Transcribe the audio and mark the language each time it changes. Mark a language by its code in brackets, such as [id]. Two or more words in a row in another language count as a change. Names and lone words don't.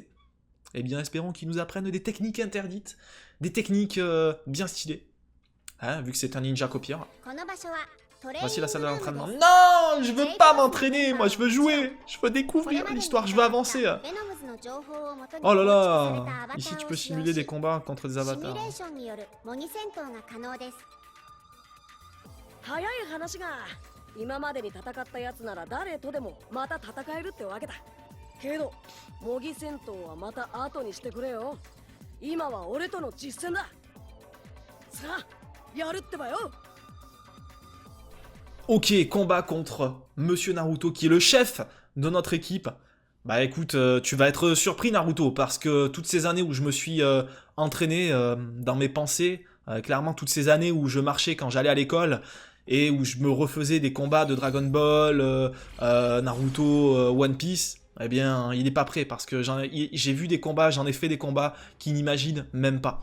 [fr] Eh bien, espérons qu'il nous apprenne des techniques interdites, des techniques bien stylées. Hein, vu que c'est un ninja copieur. Voici la salle d'entraînement. Non, je veux pas m'entraîner, moi je veux jouer. Je veux découvrir l'histoire, je veux avancer. Oh là là. Ici tu peux simuler des combats contre des avatars. [ja] 早い話が今までに戦ったやつなら誰とでもまた戦えるってわけだけど模擬戦闘はまた後にしてくれよ今は俺との実戦ださあやるってばよ [fr] Ok, combat contre Monsieur Naruto qui est le chef de notre équipe. Bah écoute, tu vas être surpris Naruto parce que toutes ces années où je me suis entraîné dans mes pensées, clairement toutes ces années où je marchais quand j'allais à l'école et où je me refaisais des combats de Dragon Ball, Naruto, One Piece, eh bien il est pas prêt parce que j'ai vu des combats, j'en ai fait des combats qu'il n'imagine même pas.